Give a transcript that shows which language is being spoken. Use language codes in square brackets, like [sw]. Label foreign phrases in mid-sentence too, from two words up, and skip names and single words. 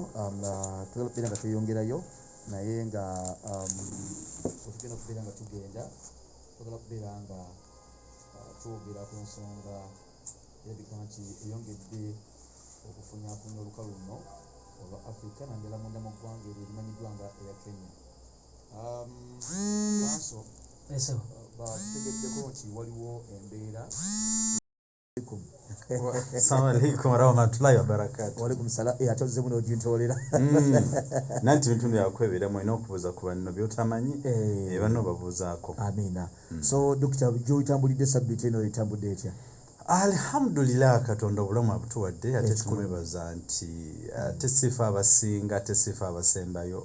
[lg] Tugenda okubeera nga tweyongerayo naye nga otugenda okubeera nga tugenda tugenda kubeera nga twogera ku nsonga erabika nti eyongedde okufunyafunya olukalu luno olwa Africa naddala munda mu ggwanga eryo erimanyiddwa nga eya Kenya. Maaso batutegeddeko nti waliwo embeera. [ar] السلام عليكم ورحمة الله وبركاته. وعليكم السلام. [lg] Ate ozze muno ogintolera. Nanti bintu byakwebera mwina okubuuza ku banno byotamanyi banno babuuzaako. Amina. So Dr. gy'otambulidde sabbiiti eno etambudde etya? Alhamdulillah, Katonda obulamu abutuwadde ate tukumwebaza nti tesifa abasinga tesifa abasembayo.